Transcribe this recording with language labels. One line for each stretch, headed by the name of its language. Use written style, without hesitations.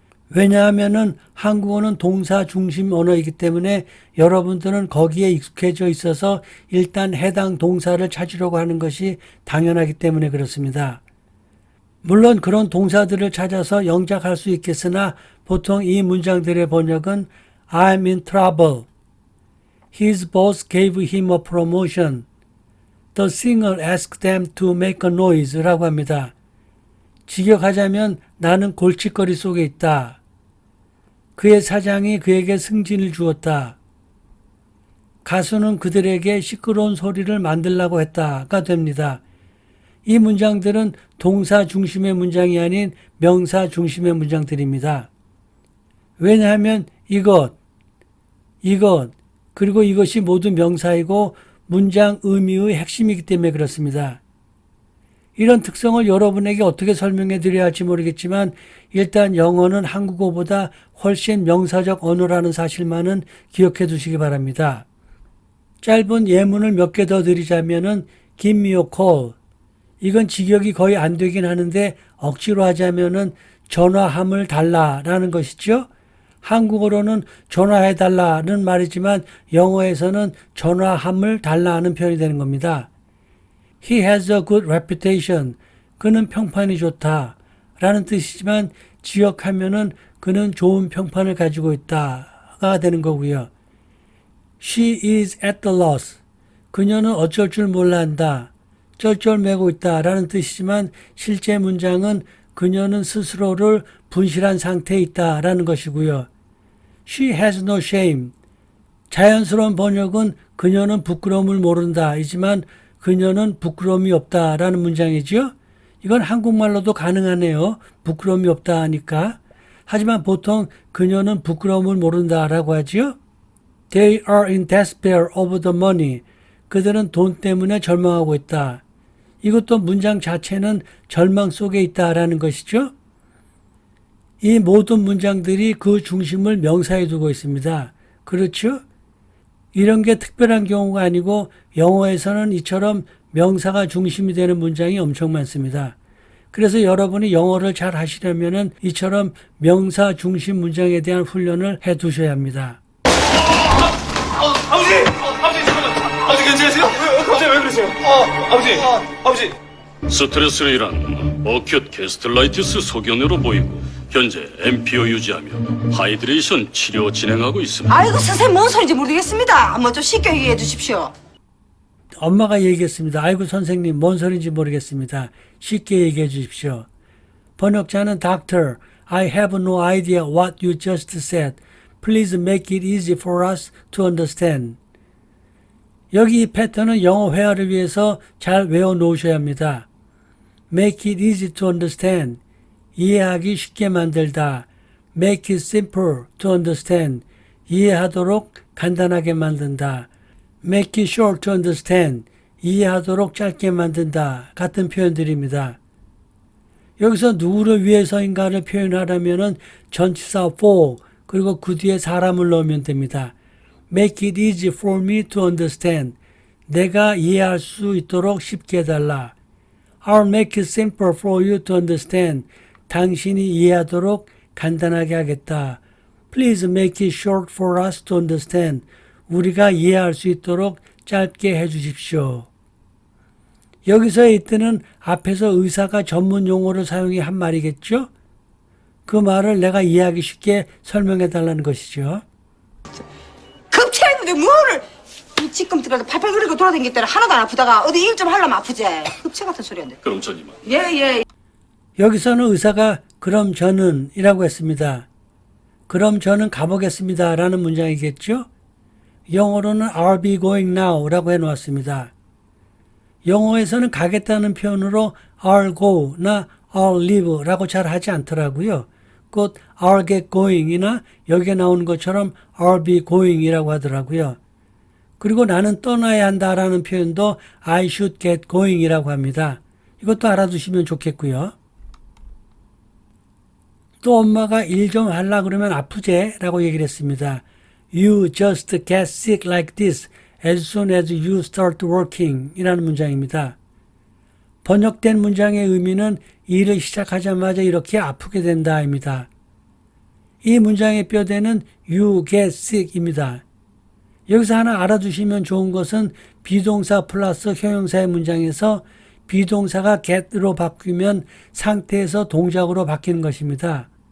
Korean: 왜냐하면은 한국어는 동사 중심 언어이기 때문에 여러분들은 거기에 익숙해져 있어서 일단 해당 동사를 찾으려고 하는 것이 당연하기 때문에 그렇습니다. 물론 그런 동사들을 찾아서 영작할 수 있겠으나 보통 이 문장들의 번역은
English: I'm in trouble. His boss gave him a promotion. The singer asked them to make a noise
Korean: 라고 합니다. 직역하자면 나는 골칫거리 속에 있다. 그의 사장이 그에게 승진을 주었다. 가수는 그들에게 시끄러운 소리를 만들라고 했다가 됩니다. 이 문장들은 동사 중심의 문장이 아닌 명사 중심의 문장들입니다. 왜냐하면 이것, 그리고 이것이 모두 명사이고 문장 의미의 핵심이기 때문에 그렇습니다. 이런 특성을 여러분에게 어떻게 설명해 드려야 할지 모르겠지만 일단 영어는 한국어보다 훨씬 명사적 언어라는 사실만은 기억해 두시기 바랍니다. 짧은 예문을 몇 개 더 드리자면은
English: Give me a call.
Korean: 이건 직역이 거의 안 되긴 하는데 억지로 하자면은 전화함을 달라라는 것이죠. 한국어로는 전화해달라는 말이지만 영어에서는 전화함을 달라는 표현이 되는 겁니다.
English: He has a good reputation.
Korean: 그는 평판이 좋다 라는 뜻이지만 지역하면은 그는 좋은 평판을 가지고 있다가 되는 거고요.
English: She is at the loss.
Korean: 그녀는 어쩔 줄 몰라 한다. 쩔쩔매고 있다 라는 뜻이지만 실제 문장은 그녀는 스스로를 분실한 상태에 있다 라는 것이고요.
English: She has no shame.
Korean: 자연스러운 번역은 그녀는 부끄러움을 모른다 이지만 그녀는 부끄러움이 없다 라는 문장이죠. 이건 한국말로도 가능하네요. 부끄러움이 없다 하니까. 하지만 보통 그녀는 부끄러움을 모른다 라고 하죠.
English: They are in despair over the money.
Korean: 그들은 돈 때문에 절망하고 있다. 이것도 문장 자체는 절망 속에 있다라는 것이죠. 이 모든 문장들이 그 중심을 명사에 두고 있습니다. 그렇죠? 이런 게 특별한 경우가 아니고 영어에서는 이처럼 명사가 중심이 되는 문장이 엄청 많습니다. 그래서 여러분이 영어를 잘 하시려면은 이처럼 명사 중심 문장에 대한 훈련을 해 두셔야 합니다. 아버지! 잠깐만! 아버지 괜찮으세요? 갑자기 왜 그러세요? 아버지! 스트레스로 인한 어큐트 게스트라이티스 소견으로 보이고 현재 MPO 유지하며 하이드레이션 치료 진행하고 있습니다. 아이고 선생님 뭔 소리인지 모르겠습니다. 뭐 좀 쉽게 얘기해 주십시오. 엄마가 얘기했습니다. 아이고 선생님 뭔 소리인지 모르겠습니다. 쉽게 얘기해 주십시오. 번역자는
English: Doctor, I have no idea what you just said. Please make it easy for us to understand.
Korean: 여기 이 패턴은 영어 회화를 위해서 잘 외워 놓으셔야 합니다.
English: Make it easy to understand.
Korean: 이해하기 쉽게 만들다.
English: Make it simple to understand.
Korean: 이해하도록 간단하게 만든다.
English: Make it short to understand.
Korean: 이해하도록 짧게 만든다. 같은 표현들입니다. 여기서 누구를 위해서인가를 표현하려면 전치사 for 그리고 그 뒤에 사람을 넣으면 됩니다.
English: Make it easy for me to understand.
Korean: 내가 이해할 수 있도록 쉽게 해달라.
English: I'll make it simple for you to understand.
Korean: 당신이 이해하도록 간단하게 하겠다.
English: Please make it short for us to understand.
Korean: 우리가 이해할 수 있도록 짧게 해주십시오. 여기서의 이때는 앞에서 의사가 전문 용어를 사용해 한 말이겠죠? 그 말을 내가 이해하기 쉽게 설명해 달라는 것이죠. 급체했는데 뭐를 이 찌끔찌끔 팔팔 그리고 돌아다니겠다라 하나도 안 아프다가 어디 일 좀 하려면 아프지. 급체 같은 소리인데. 그럼 전 이만. 예. 여기서는 의사가 그럼 저는 이라고 했습니다. 그럼 저는 가보겠습니다 라는 문장이겠죠? 영어로는
English: I'll be going now
Korean: 라고 해놓았습니다. 영어에서는 가겠다는 표현으로
English: I'll go
Korean: 나
English: I'll leave
Korean: 라고 잘 하지 않더라고요. 곧
English: I'll get going
Korean: 이나 여기에 나오는 것처럼
English: I'll be going
Korean: 이라고 하더라고요. 그리고 나는 떠나야 한다라는 표현도
English: I should get going
Korean: 이라고 합니다. 이것도 알아두시면 좋겠고요. 또 엄마가 일 좀 하려 그러면 아프제 라고 얘기를 했습니다.
English: You just get sick like this as soon as you start working
Korean: 이라는 문장입니다. 번역된 문장의 의미는 일을 시작하자마자 이렇게 아프게 된다입니다. 이 문장의 뼈대는
English: you get sick
Korean: 입니다. 여기서 하나 알아두시면 좋은 것은 비동사 플러스 형용사의 문장에서 비동사가 get으로 바뀌면 상태에서 동작으로 바뀌는 것입니다.